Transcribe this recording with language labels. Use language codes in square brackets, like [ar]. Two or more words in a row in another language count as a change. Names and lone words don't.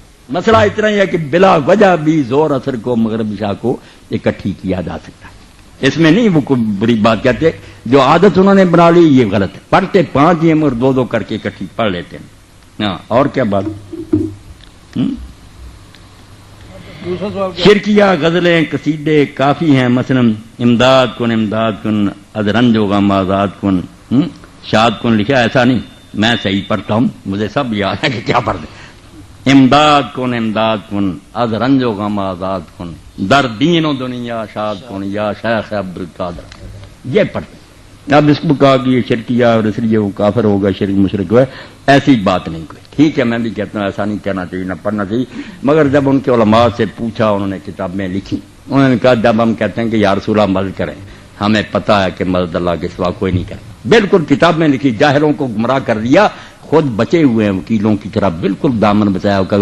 [ur] مسئلہ اتنا ہی ہے کہ بلا وجہ بھی ظہر اثر کو مغرب عشاء کو اکٹھی کیا جا سکتا ہے، اس میں نہیں وہ کوئی بری بات کہتے۔ جو عادت انہوں نے بنا لی یہ غلط ہے، پڑھتے 5 ہی مگر 2 کر کے اکٹھی پڑھ لیتے ہیں۔ ہاں اور کیا بات؟ شرکیہ غزلیں قصیدے کافی ہیں، مثلا [fa] امداد کن از رنج و غم آزاد کن شاد کن [ur] لکھا، ایسا نہیں، میں صحیح پڑھتا ہوں، مجھے سب یاد ہے کہ کیا پڑھ دیں۔ [fa] امداد کن از رنج و غم آزاد کن در دین و دنیا شاد کن یا شیخ عبد القادر، [ur] یہ پڑھتے ہیں۔ اب اس کو کہا کہ یہ شرکیہ اور اس لیے وہ کافر ہوگا، شرک مشرک ہے، ایسی بات نہیں کوئی۔ ٹھیک ہے، میں بھی کہتا ہوں ایسا نہیں کہنا چاہیے، نہ پڑھنا چاہیے، مگر جب ان کے علماء سے پوچھا، انہوں نے کتابیں لکھی، انہوں نے کہا جب ہم کہتے ہیں کہ [ar] یا رسول اللہ [ur] مدد کریں، ہمیں پتہ ہے کہ مدد اللہ کے سوا کوئی نہیں کرے، بالکل کتاب میں لکھی، جاہلوں کو گمراہ کر دیا، خود بچے ہوئے ہیں وکیلوں کی طرح، بالکل دامن بچایا ہوگا۔